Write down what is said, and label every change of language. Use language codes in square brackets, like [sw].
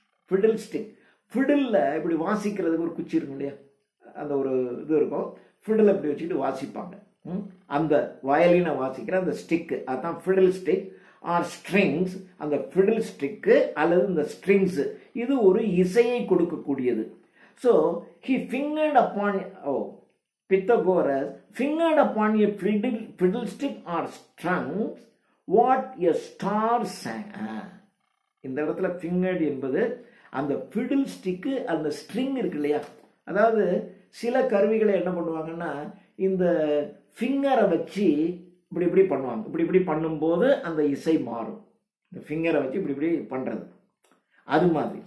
[ta] ஃபிடில் stick, ஃபிடிலில் இப்படி வாசிக்கிறதுக்கு ஒரு குச்சி இருக்கும் இல்லையா, அந்த ஒரு இது இருக்கும், ஃபிடில் இப்படி வச்சுக்கிட்டு வாசிப்பாங்க. அந்த வயலினை வாசிக்கிற அந்த ஸ்டிக்கு, அதுதான் [en] Fiddle stick or strings. [ta] அந்த ஃபிடில் ஸ்டிக்கு அல்லது இந்த ஸ்ட்ரிங்ஸ் இது ஒரு இசையை கொடுக்கக்கூடியது. [en] So he fingered upon Pythagoras fingered upon a fiddlestick or strings what a star sang. [ta] இந்த இடத்துல ஃபிங்கர்ட் என்பது அந்த ஃபிடில் ஸ்டிக்கு அந்த ஸ்ட்ரிங் இருக்கு இல்லையா, அதாவது சில கருவிகளை என்ன பண்ணுவாங்கன்னா இந்த ஃபிங்கரை வச்சு இப்படி இப்படி பண்ணுவாங்க. இப்படி இப்படி பண்ணும்போது அந்த இசை மாறும். இந்த ஃபிங்கரை வச்சு இப்படி இப்படி பண்ணுறது அது மாதிரி.